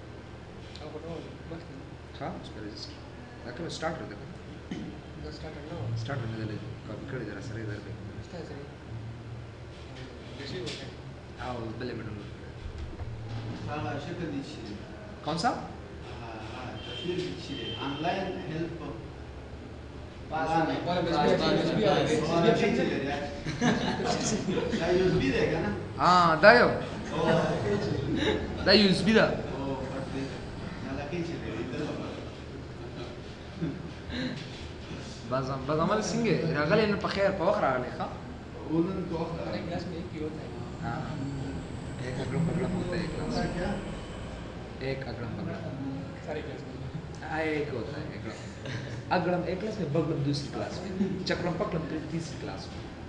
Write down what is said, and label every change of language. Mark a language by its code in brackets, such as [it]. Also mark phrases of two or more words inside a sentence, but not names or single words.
[hi] हाँ उस पर रजिस्टर लेकिन स्टार्ट कर देगा, स्टार्ट करने दे कभी कर जरा सर इधर पे आओ बल्ले में कौन सा ऑनलाइन हेल्प यूएसबी देगा ना। हाँ दायो दा यूएसबी दा बज़ामल सिंगे रगले इन पखेर पवख रगले खा उन्होंने तो हमारे क्लास में एक ही होता है। हाँ एक अगड़म बगड़म होता है क्लास में, एक अगड़म बगड़म सारे क्लास में हाँ एक होता है अगड़म अगड़म एक क्लास में बगड़म दूसरी क्लास में चक्रम पकड़म तीसरी क्लास में।